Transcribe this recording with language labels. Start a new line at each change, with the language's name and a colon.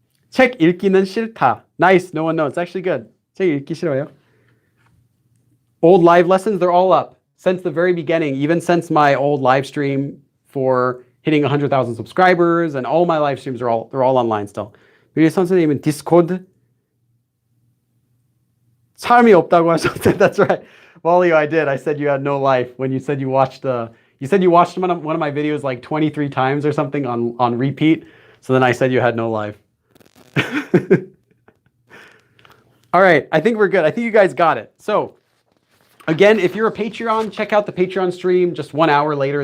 Korean: 책 읽기는 싫다.
English: Nice. No one knows. It's actually good.
Korean: 책 읽기 싫어요.
English: Old live lessons, they're all up since the very beginning, even since my old live stream for hitting 100,000 subscribers, and all my live streams they're all online still.
Korean: 우리 선생님은 디스코드 사람이 없다고 하셨는데
English: that's right. Wally, I did. I said you had no life when you said you watched one of my videos like 23 times or something on repeat. So then I said you had no life. All right, I think we're good. I think you guys got it. So again, if you're a Patreon, check out the Patreon stream just 1 hour later.